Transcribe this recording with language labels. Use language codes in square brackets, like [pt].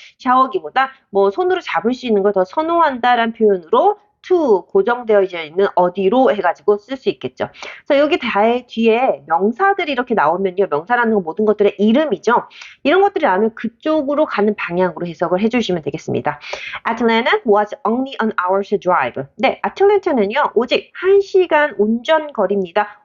[ko] 샤워기보다 뭐 손으로 잡을 수 있는 걸 더 선호한다라는 표현으로 to 고정되어 있는 어디로 해가지고 쓸 수 있겠죠. 그래서 여기 뒤에 명사들이 이렇게 나오면요. 명사라는 건 모든 것들의 이름이죠. 이런 것들이 나오면 그쪽으로 가는 방향으로 해석을 해주시면 되겠습니다. [en] Atlanta was only an hour's drive. [ko] 네, 아틀랜타는요. 오직 1시간 운전 거리입니다.